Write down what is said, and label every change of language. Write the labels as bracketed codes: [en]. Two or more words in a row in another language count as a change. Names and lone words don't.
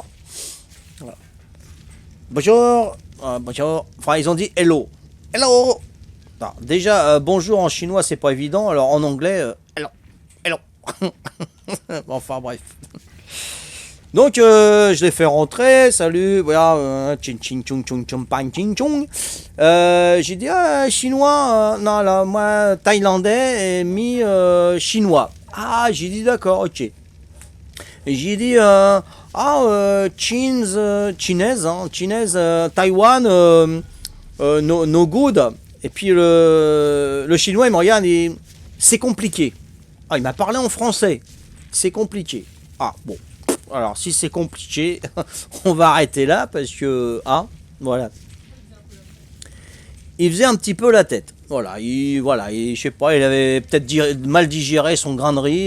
[fr] Voilà. Bonjour, bonjour. Enfin, ils ont dit hello. Hello. Non, déjà, bonjour en chinois, c'est pas évident. Alors en anglais, hello. Hello. Enfin, bref. Donc, je les fais rentrer. Salut. Voilà. Ching ching chung chung chung pang ching chung. J'ai dit, chinois. Non, là, moi, thaïlandais et mis chinois. Ah, j'ai dit d'accord, ok. Et j'ai dit, chinaise, Taïwan, [en] no good. [fr] Et puis le chinois, il me regarde et c'est compliqué. Ah, il m'a parlé en français. C'est compliqué. Ah, bon. Alors, si c'est compliqué, on va arrêter là parce que, voilà. Il faisait un petit peu la tête. Voilà, je sais pas, il avait peut-être mal digéré son grain de riz.